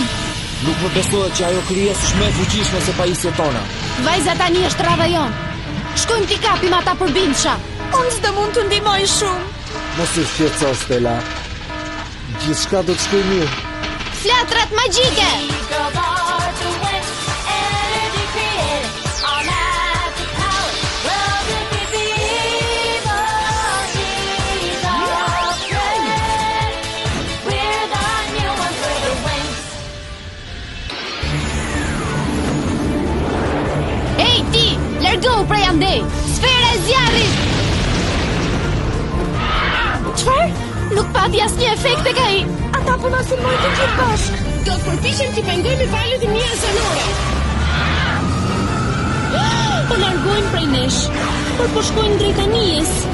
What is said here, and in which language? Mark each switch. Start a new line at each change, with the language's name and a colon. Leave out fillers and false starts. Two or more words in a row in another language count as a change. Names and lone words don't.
Albanian: Nuk më besohet që ajo krijesë është më e fuqishme se pajisjet tona. Vajza tani është rradha jon. Shkojmë t'i kapim ata përbimsha. Unë s'do mund të ndihmoj shumë. Mos u shqetëso, Stella. Gjithçka do të shkojë mirë. Flatrat magjike.
English: Girls are the wings. Energy created. Our magic power. Well, it could be evil. She's our friend. We're the new ones. We're the Wings.
Albanian: Ej ti, largohu prej andej. Sfera e zjarrit. Çfarë? Nuk pati asnjë efekt tek ai. Ata po na sulmojnë të gjithë bashkë. Do të përpiqem t'i pengojmë valët e mia zanore. Po largojnë prej nesh, por po shkojnë drejt anijes.